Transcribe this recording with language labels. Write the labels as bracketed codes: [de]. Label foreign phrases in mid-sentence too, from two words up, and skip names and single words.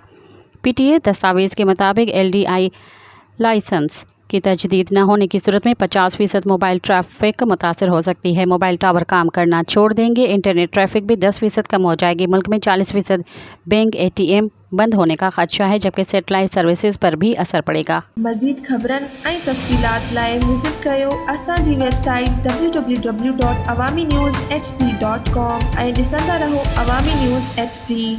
[ur] PTA دستاویز کے مطابق LDI لائسنس کی تجدید نہ ہونے کی صورت میں 50% [en] موبائل ٹریفک [ur] متاثر ہو سکتی ہے۔ [en] موبائل ٹاور [ur] کام کرنا چھوڑ دیں گے۔ [en] انٹرنیٹ ٹریفک [ur] بھی 10% کم ہو جائے گی۔ ملک میں 40% بینک ATM بند ہونے کا خدشہ ہے، جبکہ [en] سیٹلائٹ سروسز [ur] پر بھی اثر پڑے گا۔ [sd] مزید خبرن ऐं तफ़सीलात लाइ विज़िट कयो असांजी वेबसाइट www.awamiNewsHD.com ऐं ॾिसंदा रहो अवामी न्यूज़ HD।